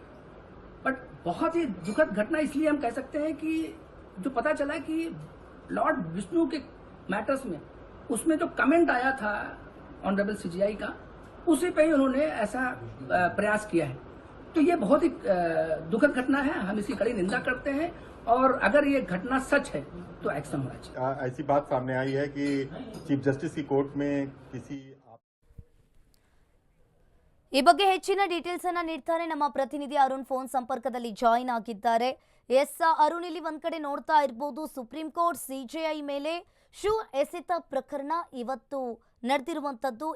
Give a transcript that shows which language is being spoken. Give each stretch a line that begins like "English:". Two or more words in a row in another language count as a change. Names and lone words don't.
Hindi: बट बहुत ही दुखद घटना इसलिए हम कह सकते हैं कि जो पता चला कि लॉर्ड विष्णु के मैटर्स में उसमें जो कमेंट आया था
English: Honorable CJI
Hindi: का, उसी पे ही उन्होंने ऐसा प्रयास किया है। तो ये बहुत ही दुखद घटना है, हम इसकी कड़ी निंदा करते हैं और अगर ये घटना सच है तो एक्शन होना चाहिए। ऐसी बात सामने आई है कि
English: Chief Justice
Hindi: की कोर्ट में किसी
Kannada: ಈ ಬಗ್ಗೆ ಹೆಚ್ಚಿನ ಡೀಟೇಲ್ಸ್ ಅನ್ನ ನೀಡ್ತಾರೆ ನಮ್ಮ ಪ್ರತಿನಿಧಿ ಅರುಣ್. ಫೋನ್ ಸಂಪರ್ಕದಲ್ಲಿ ಜಾಯಿನ್ ಆಗಿದ್ದಾರೆ. ಎಸ್ ಅರುಣ್, ಇಲ್ಲಿ ಒಂದ್ ಕಡೆ ನೋಡ್ತಾ ಇರಬಹುದು ಸುಪ್ರೀಂ ಕೋರ್ಟ್ ಸಿಜೆಐ ಮೇಲೆ ಶೂ ಎಸೆತ ಪ್ರಕರಣ ಇವತ್ತು ನಡೆದಿರುವಂತದ್ದು.